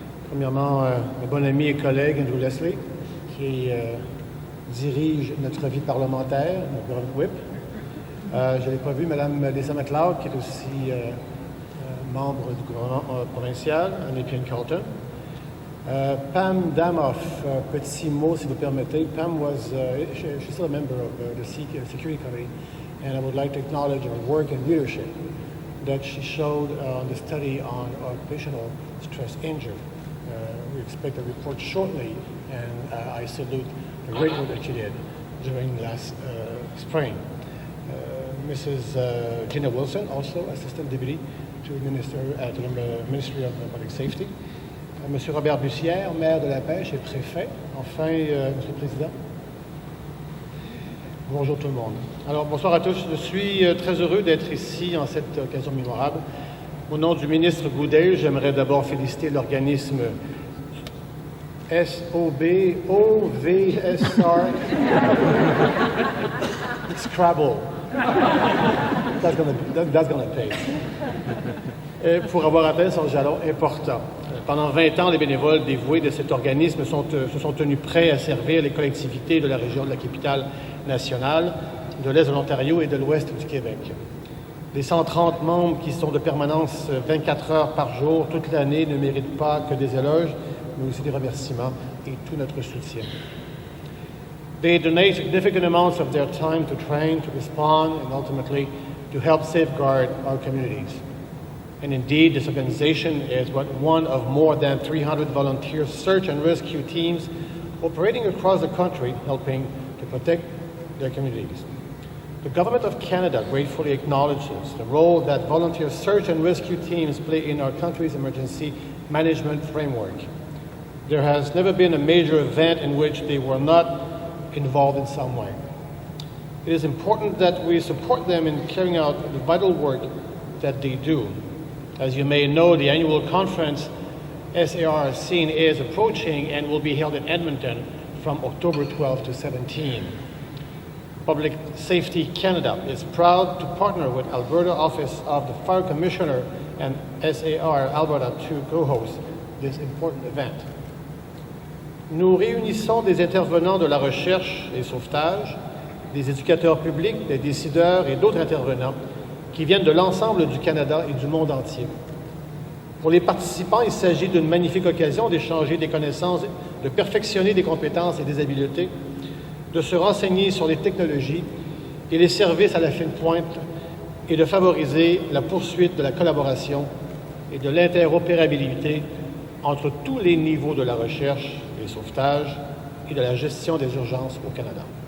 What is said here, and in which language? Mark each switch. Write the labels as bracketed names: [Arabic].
[French] Premièrement, mon bon ami et collègue Andrew Leslie, qui dirige notre vie parlementaire, notre Grand Whip. Je n'ai pas vu Mme Lisa MacLeod, qui est aussi membre du gouvernement provincial, Anne-Étienne Carlton. Pam Damoff, petit mot si vous permettez. [English] Pam she's still a member of the Security Committee, and I would like to acknowledge her work and leadership that she showed on the study on occupational stress injury. We expect a report shortly, and I salute the great work that she did during last spring. Mrs. Gina Wilson, also Assistant Deputy to the Ministry of Public Safety. [French] Monsieur Robert Bussière, maire de la Pêche et préfet. Enfin, Monsieur le Président. Bonjour tout le monde. Alors, bonsoir à tous. Je suis très heureux d'être ici en cette occasion mémorable. Au nom du ministre Goudet, j'aimerais d'abord féliciter l'organisme SBO OVSAR Scrabble. [English] That's gonna pay. [French] Pour avoir atteint son jalon important. Pendant 20 ans, les bénévoles dévoués de cet organisme se sont tenus prêts à servir les collectivités de la région de la capitale nationale, de l'Est de l'Ontario et de l'Ouest du Québec. Les 130 membres qui sont de permanence 24 heures par jour toute l'année ne méritent pas que des éloges, mais aussi des remerciements et tout notre soutien. [English] They donate significant amounts of their time to train, to respond, and ultimately to help safeguard our communities. And indeed, this organization is one of more than 300 volunteer search and rescue teams operating across the country, helping to protect their communities. The Government of Canada gratefully acknowledges the role that volunteer search and rescue teams play in our country's emergency management framework. There has never been a major event in which they were not involved in some way. It is important that we support them in carrying out the vital work that they do. As you may know, the annual conference SAR scene is approaching and will be held in Edmonton from October 12 to 17. Public Safety Canada is proud to partner with Alberta Office of the Fire Commissioner and SAR Alberta to co-host this important event. [French] Nous réunissons des intervenants de la recherche et sauvetage, des éducateurs publics, des décideurs et d'autres intervenants qui viennent de l'ensemble du Canada et du monde entier. Pour les participants, il s'agit d'une magnifique occasion d'échanger des connaissances, de perfectionner des compétences et des habiletés, de se renseigner sur les technologies et les services à la fine pointe et de favoriser la poursuite de la collaboration et de l'interopérabilité entre tous les niveaux de la recherche, les sauvetages et de la gestion des urgences au Canada.